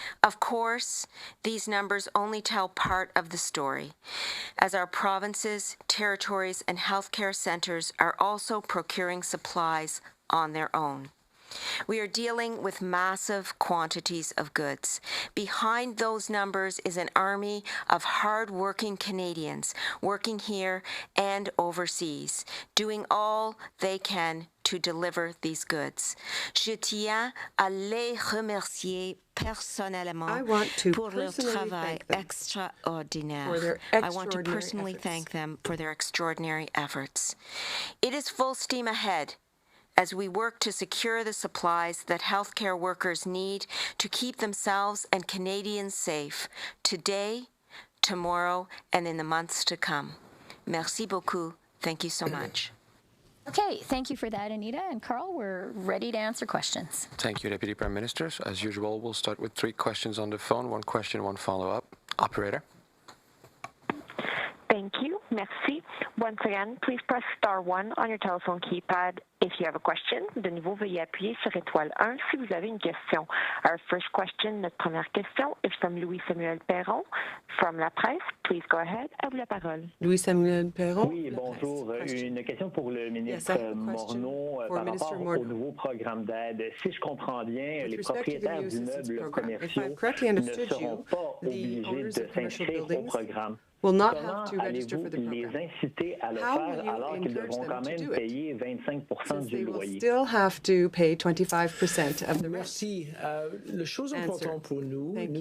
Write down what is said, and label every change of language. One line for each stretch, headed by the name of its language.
English: Of course, these numbers only tell part of the story, as our provinces, territories, and healthcare centers are also procuring supplies on their own. We are dealing with massive quantities of goods. Behind those numbers is an army of hard-working Canadians working here and overseas, doing all they can to deliver these goods.
French: Je tiens à les remercier personnellement pour leur travail extraordinaire.
English: I want to personally thank them for their extraordinary efforts. It is full steam ahead as we work to secure the supplies that healthcare workers need to keep themselves and Canadians safe today, tomorrow, and in the months to come.
French: Merci beaucoup.
English: Thank you so much. Okay, thank you for that, Anita. And Carl, we're ready to answer questions. Thank you, Deputy Prime Minister. As usual, we'll start with 3 questions on the phone, 1 question, 1 follow-up. Operator. Thank you. Merci. Once again, please press star 1 on your telephone keypad if you have a question.
French: De nouveau, veuillez appuyer sur étoile 1 si vous avez une question.
English: Our first question,
French: notre première question,
English: is from Louis-Samuel Perron from La Presse. Please go ahead.
French: À vous la parole. Louis-Samuel Perron. Oui, bonjour. Une question pour le ministre Morneau par rapport au nouveau programme d'aide. Si je comprends bien, les propriétaires d'immeubles commerciaux ne seront pas obligés de s'inscrire au programme. Comment allez-vous les inciter à le faire alors qu'ils devront quand même payer 25% 50% du
English: will
French: loyer.
English: still have to pay 25% of the rent.
French: Merci. La chose importante pour nous, nous